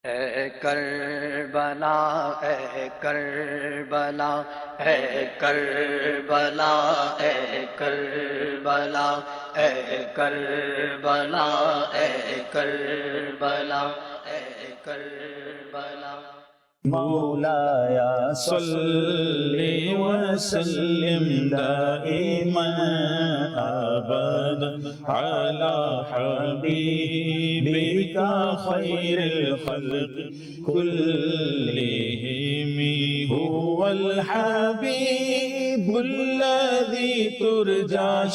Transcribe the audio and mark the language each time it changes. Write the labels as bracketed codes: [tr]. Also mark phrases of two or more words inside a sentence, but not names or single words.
[ur] اے کربلا اے کربلا اے کربلا اے کربلا اے کربلا اے کربلا اے کربلا [ar] مولایا صلی وسلم دائما ابدا على حبيبك خير الخلق كلهم هو الحبيب الذي ترجى